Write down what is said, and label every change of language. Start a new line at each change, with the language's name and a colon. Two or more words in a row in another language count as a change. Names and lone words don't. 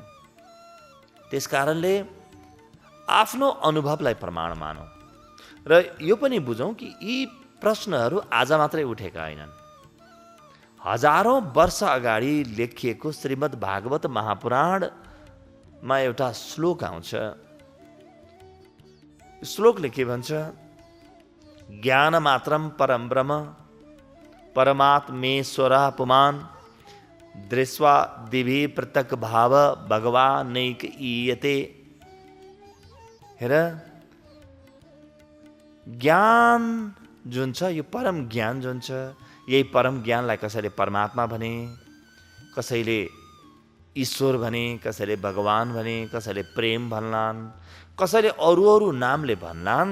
Nepali: त्यसकारणले आफ्नो अनुभवलाई प्रमाण मानौँ र यो पनि बुझौँ कि यी प्रश्नहरू आज मात्रै उठेका होइनन्। हजारौँ वर्ष अगाडि लेखिएको श्रीमद् भागवत महापुराणमा एउटा श्लोक आउँछ। श्लोकले के भन्छ?
Sanskrit: ज्ञान मात्रम परम ब्रह्म परमात्मेश्वरः पुमान् दृष्ट्वा दिवि पृथक् भाव भगवानैक ईयते।
Nepali: हेर, ज्ञान जुन छ, यो परम ज्ञान जुन छ, यही परम ज्ञानलाई कसैले परमात्मा भने, कसैले ईश्वर भने, कसैले भगवान भने, कसैले प्रेम भन्लान्, कसैले अरू अरू नामले भन्लान्।